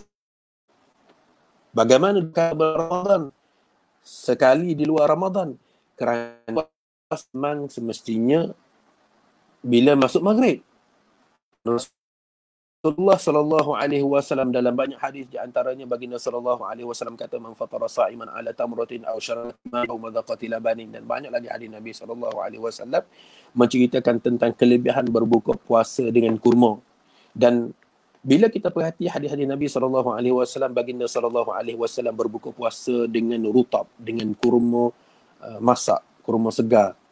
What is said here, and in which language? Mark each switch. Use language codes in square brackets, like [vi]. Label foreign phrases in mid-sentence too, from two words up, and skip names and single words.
[ms] Bagaimana bulan Ramadan? Sekali di luar Ramadan. Kerana memang semestinya bila masuk maghrib. Rasulullah SAW dalam banyak hadis, di antaranya baginda SAW kata, [ar] من فطر صائما على تمرة أو شربة أو مذقة لبن, [ms] dan banyak lagi hadis Nabi SAW menceritakan tentang kelebihan berbuka puasa dengan kurma. Dan bila kita perhati hadis-hadis Nabi SAW, baginda SAW berbuka puasa dengan rutab, dengan kurma masak, kurma segar.